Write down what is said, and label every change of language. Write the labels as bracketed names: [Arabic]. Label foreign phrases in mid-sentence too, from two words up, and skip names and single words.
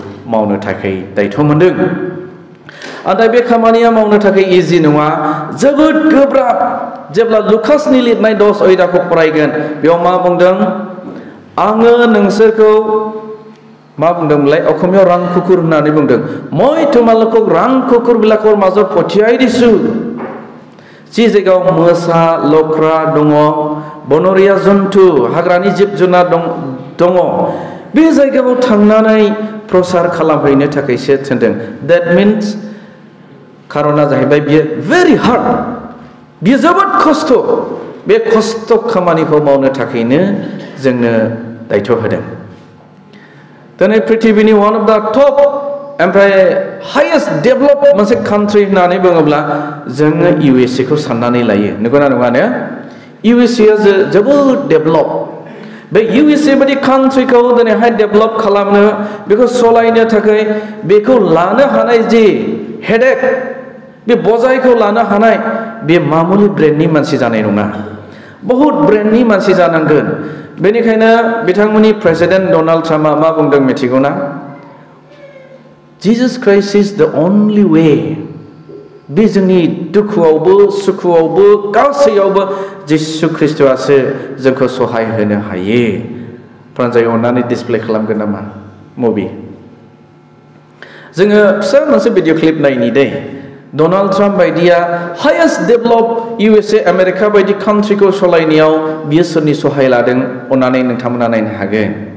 [Bodo] मावनो थाखाय दायथ' मोनदों नाथाय बे खामानिया मावनो थाखाय इजि नङा जोबोद गोब्राब जेब्ला लुकासनि लिरनाय 10 अध्यायखौ फरायगोन बेयाव मा बुंदों आङो नोंसोरखौ मा बुंदोंमोनलाय अखमियाव रां कुकुर होननानै बुंदों [Assamese] মই তোমালোকক [Bodo] रां कुकुर [Assamese] বিলাকৰ মাজত পঠিয়াই দিছো [Bodo] जि जायगायाव मोसा लख्रा दङ बनरिया जन्थु हाग्रानि जिब जुनार दङ बे जायगायाव थांनानै प्रसार खालामहैनो थाखायसो थिनदों [English] that means [Bodo] खारना जाहैबाय बियो [English] very hard [Bodo] बियो जोबोद खस्थ बे खस्थ खामानिखौ मावनो थाखायनो जोंनो दायथ' होदों दिनै पृथिबीनि [English] one of the [Bodo] top ओमफ्राय [English] highest develop [Bodo] मोनसे कान्ट्रि होननानै बुङोब्ला जोङो USA खौ साननानै लायो नंगौना नङा ने USA आ जोबोद डेभलप बे USA बायदि कान्ट्रिखौ दिनैहाय डेभलप खालामनो बेखौ सलायनो थाखाय बेखौ लानो हानाय जि हेडेक बे बजायखौ लानो हानाय बे मामुलि ब्रेन्डनि मानसि जानाय नङा बहुत ब्रेन्डनि मानसि जानांगोन बेनिखायनो बिथांमोननि प्रेसिडेन्ट डनाल्ड ट्राम्पआ मा बुंदों मिथिगौना [English] Jesus Christ is the only way [Bodo] बे जोंनि दुखुआवबो सुखुआवबो गासैयावबो जिसु ख्रिस्ट'आसो जोंखौ सहाय होनो हायो प्रान्जाय अननानै डिसप्ले खालामगोन नामा मुभि जोङो फिसा मोनसे भिडिअ क्लिप नायनि दे डनाल्ड ट्राम्प बायदिया [English] highest develop [Bodo] USA आमेरिका बायदि कान्ट्रिखौ सलायनायाव बियो सोरनि सहाय लादों अननानै नोंथांमोना नायनो हागोन